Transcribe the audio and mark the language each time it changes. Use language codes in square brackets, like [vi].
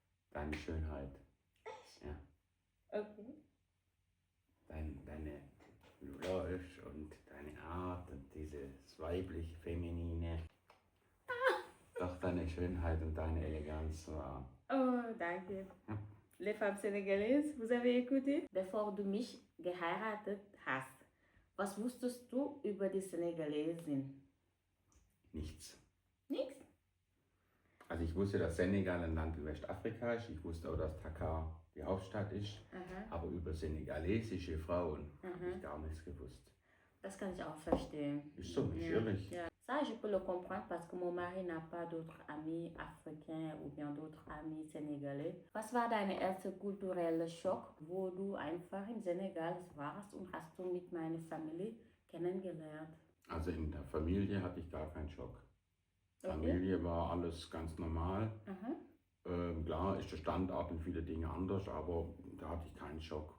[de] Deine Schönheit. Echt? Ja. Okay. Deine Blush und deine Art und dieses weiblich-feminine. Doch deine Schönheit und deine Eleganz war. Oh, danke. Ja. [fr] Les femmes sénégalaises, vous avez écouté? [de] Bevor du mich geheiratet hast, was wusstest du über die Senegalesen? Nichts. Nichts? Also ich wusste, dass Senegal ein Land in Westafrika ist. Ich wusste auch, dass Dakar die Hauptstadt ist. Aha. Aber über senegalesische Frauen habe ich gar nichts gewusst. Das kann ich auch verstehen. Ist so, natürlich. Ja. [fr] Ça, je peux le comprendre parce que mon mari n'a pas d'autres amis africains ou bien d'autres amis sénégalais. [de] Was war dein erster kultureller Schock, wo du einfach in Senegal warst und hast du mit meiner Familie kennengelernt? Also in der Familie hatte ich gar keinen Schock. Okay. Familie war alles ganz normal. Aha. Klar ist der Standort und viele Dinge anders, aber da hatte ich keinen Schock.